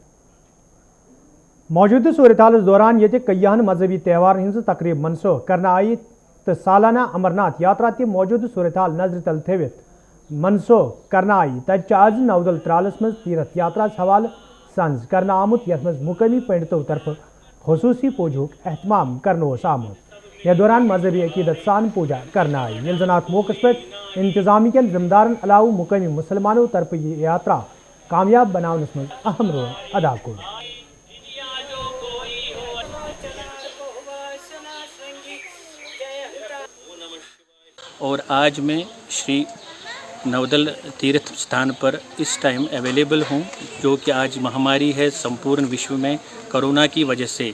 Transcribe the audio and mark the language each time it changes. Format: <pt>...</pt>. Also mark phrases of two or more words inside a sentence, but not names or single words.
<ks>मौजूदा सूरत हाल दौरान ये कईयान मजहबी त्यौहार हज तकरीब मनसूख करना आई तो सालाना अमरनाथ यात्रा तह मौजूदा सूरत हाल नजर तल थवित मनसूख करना आई। तब आज नवदल त्रालस मज तीरथ यात्रा हवाले संज करना आमुत यथ मज मुकामी पंडितों तरफ खसूसी पूजूक एहतमाम करनो आमुत। यह दौरान मजहबी अकीदत सान पूजा करना आई। ये जन अत मौके पर इंतजामी के जिम्मेदारन अलाव मुकामी मुसलमानों तरफ यह यात्रा कामयाब बनावनस मज अहम रोल अदा कोर।</ks> <hi>और आज मैं श्री नवदल तीर्थ स्थान पर इस</hi> <en>time available</en> <hi>हूँ, जो कि आज महामारी है संपूर्ण विश्व में कोरोना की वजह से।</hi>